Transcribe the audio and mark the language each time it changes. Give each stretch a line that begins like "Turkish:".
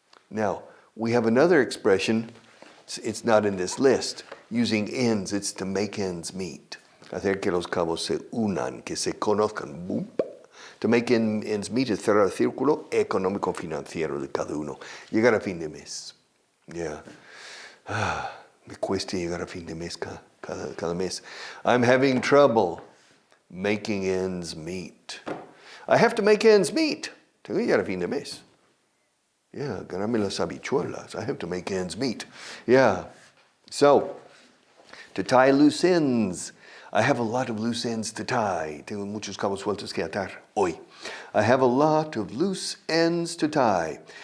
English: Now, we have another expression. It's not in this list. Using ends, it's to make ends meet.
Spanish: Hacer que los cabos se unan, que se conozcan. Boom.
English: To make ends meet
Spanish: es cerrar el círculo económico-financiero de cada uno. Llegar a fin de mes. Yeah. Me cuesta llegar a fin de mes cada mes.
English: I'm having trouble making ends meet. I have to make ends meet.
Spanish: Tengo que llegar a fin de mes. Yeah, ganarme las habichuelas.
English: I have to make ends meet. Yeah. So, to tie loose ends. I have a lot of loose ends to tie.
Spanish: Tengo muchos cabos sueltos que atar hoy.
English: I have a lot of loose ends to tie.